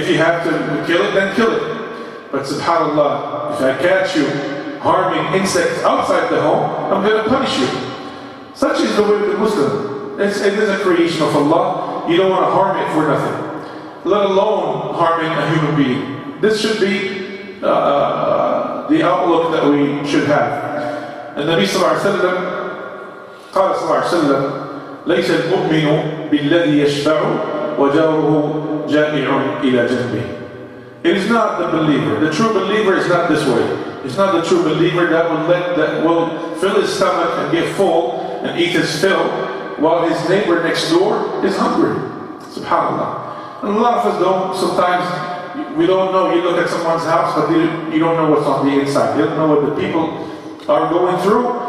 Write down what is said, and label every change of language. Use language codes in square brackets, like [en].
[en] If you have to kill it, then kill it. But subhanAllah, if I catch you harming insects outside the home, I'm going to punish you. Such is the way of the Muslim. It is a creation of Allah. You don't want to harm it for nothing, let alone harming a human being. This should be the outlook that we should have. [ar] And Nabi sallallahu alayhi wa sallam قال صلى الله عليه وسلم ليس المؤمن بالذي يشفع وجاره جامع إلى جنبه. [en] It is not the believer. The true believer is not this way. It's not the true believer that will fill his stomach and get full and eat his fill while his neighbor next door is hungry. SubhanAllah. And a lot of us don't. Sometimes we don't know. You look at someone's house, but you don't know what's on the inside. You don't know what the people are going through.